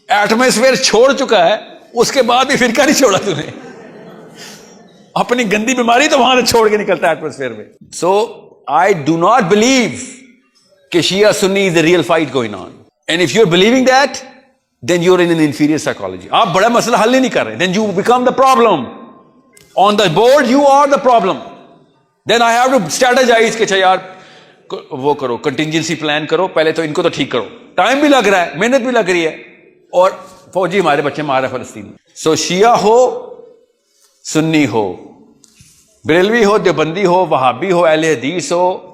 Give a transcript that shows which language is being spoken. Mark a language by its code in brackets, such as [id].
[ur] Atmosphere چھوڑ چکا ہے, اس کے بعد بھی فرقہ نہیں چھوڑا تو نے. اپنی گندی بیماری تو وہاں سے چھوڑ کے نکلتا ہے ایٹماسفیئر میں. [en] So I do not believe کہ Shia Sunni is a real fight going on. And if you are believing that then you're in an inferior psychology. [ur] آپ بڑا مسئلہ حل ہی نہیں کر رہے. [en] then you become the problem. on the board you are the problem. then I have to strategize [ur] کہ اچھا یار وہ کرو, contingency plan کرو, پہلے تو ان کو تو ٹھیک کرو. ٹائم بھی لگ رہا ہے, محنت بھی لگ رہی ہے, اور فوجی ہمارے بچے مار رہے فلسطین. سو شیعہ ہو, سنی ہو, بریلوی ہو, دیوبندی ہو, وہابی ہو, اہل حدیث ہو,